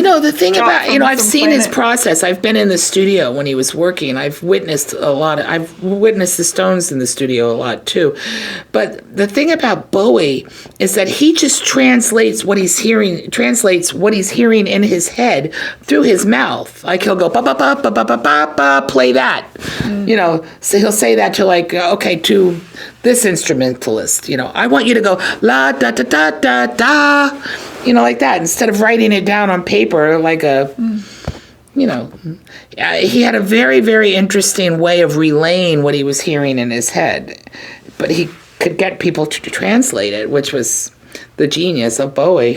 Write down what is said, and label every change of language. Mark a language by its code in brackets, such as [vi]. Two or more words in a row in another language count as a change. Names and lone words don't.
[en] The thing about, I've seen his process. I've been in the studio when he was working. I've witnessed the Stones in the studio a lot too. But the thing about Bowie is that he just translates what he's hearing in his head through his mouth. Like he'll go, ba ba ba ba ba ba ba ba, play that. So he'll say that to to this instrumentalist, I want you to go la da da da da da, like that, instead of writing it down on paper like he had a very, very interesting way of relaying what he was hearing in his head, but he could get people to translate it, which was the genius of Bowie.